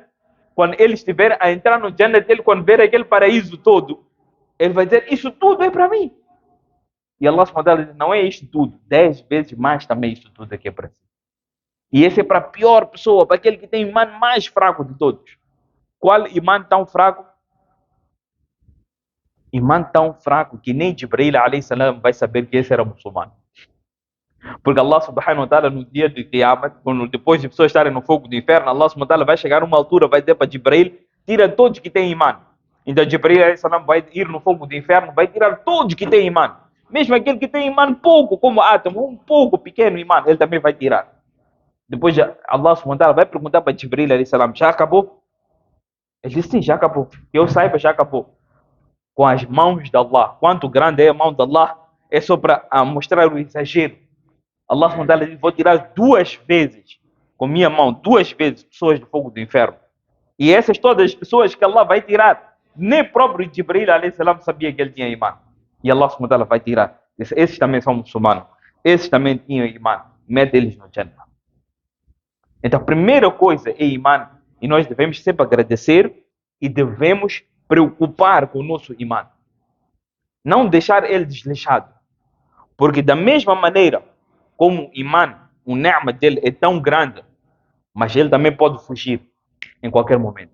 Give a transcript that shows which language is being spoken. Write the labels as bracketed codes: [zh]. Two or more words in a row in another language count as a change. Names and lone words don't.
[pt] Quando ele estiver a entrar no Jannah dele, quando ver aquele paraíso todo, ele vai dizer, isso tudo é para mim. E Allah subhanahu diz, não é isto tudo, 10 vezes mais também isto tudo aqui é para si. E esse é para a pior pessoa, para aquele que tem imã mais fraco de todos. Qual imã tão fraco? Imã tão fraco que nem Jibril [ar] عليه السلام [pt] vai saber que esse era muçulmano. Porque Allah [ar] سبحانه وتعالى [pt] no dia de Qiyamah, depois de pessoas estarem no fogo do inferno, Allah [ar] سبحانه وتعالى [pt] vai chegar a uma altura, vai dizer para Jibril, tira todos que têm imã. Então Jibril [ar] عليه السلام [pt] vai ir no fogo do inferno, vai tirar todos que têm imã. Mesmo aquele que tem imã pouco, como átomo, um pouco pequeno imã, ele também vai tirar. Depois Allah [ar] سبحانه وتعالى [pt] vai perguntar para Jibril [ar] عليه السلام, [pt] já acabou? Ele disse, sim, já acabou. Que eu saiba, já acabou. Com as mãos de Allah. Quanto grande é a mão de Allah? É só para mostrar o exagero. Allah [ar] سبحانه وتعالى [pt] diz, vou tirar 2 vezes, com minha mão, 2 vezes, pessoas do fogo do inferno. E essas todas as pessoas que Allah vai tirar, nem próprio Jibril [ar] عليه السلام [pt] sabia que ele tinha imã. E Allah [ar] سبحانه وتعالى [pt] vai tirar. Esses também são muçulmanos. Esses também tinham imã. Mete eles no Jannah. Então, a primeira coisa é imã. E nós devemos sempre agradecer e devemos preocupar com o nosso imã. Não deixar ele desleixado. Porque da mesma maneira como o imã, o ni'ma dele é tão grande, mas ele também pode fugir em qualquer momento.